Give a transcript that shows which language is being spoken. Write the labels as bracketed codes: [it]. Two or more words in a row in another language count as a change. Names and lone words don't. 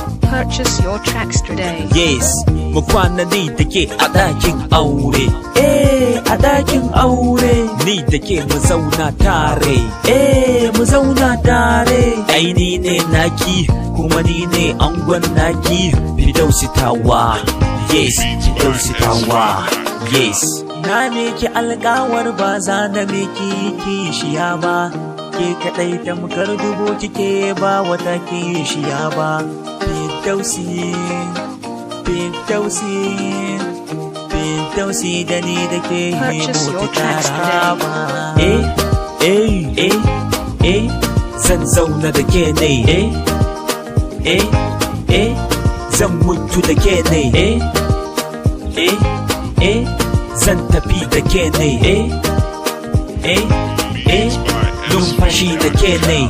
[en] Purchase your tracks today. [ha] Yes, mu kwana ni da ke a ɗakin aure. Eh, a ɗakin aure. Ni da ke mu zauna tare. Eh, mu zauna tare. Ai ni ne naki, kuma ni ne angon naki. Firdausi tawa. Yes, Firdausi tawa. Yes. Na miki alƙawar ba za na miki kishiya ba. Ke kaɗai tamkar dubu kike ba wata kishiya ba. Firdausi, Firdausi, Firdausi da ni da ke yi [en] Purchase your [ha] mutu [en] tracks today. [ha] tara ba. Eh, eh, eh, eh, zan zauna da ke ne. Eh, eh, eh, zan mutu da ke ne. Eh, eh, eh, zan tafi da ke ne. Eh, eh, eh, numfashi da ke ne.